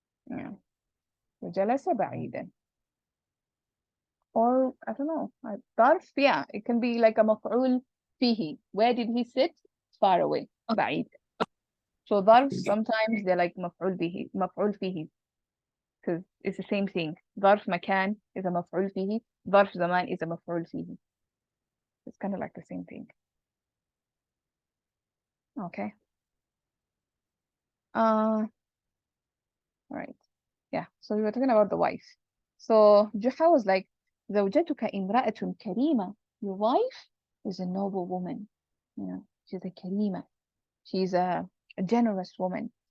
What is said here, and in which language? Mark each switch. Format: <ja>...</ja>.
<en>yeah.</en> <ar>وجلس بعيدا.</ar> <en>Or, I don't know, ظرف, yeah, it can be like a مفعول فيه. Where did he sit? Far away. بعيد. So ظرف, sometimes they're like مفعول فيه. Because it's the same thing. ظرف مكان is a مفعول فيه. ظرف زمان is a مفعول فيه. It's kind of like the same thing. Okay. All right. Yeah. So we were talking about the wife. So Juha was like,</en> <ar>زوجتك امرأة كريمة.</ar> <en>Your wife is a noble woman. She's a karima. She's a generous woman.</en>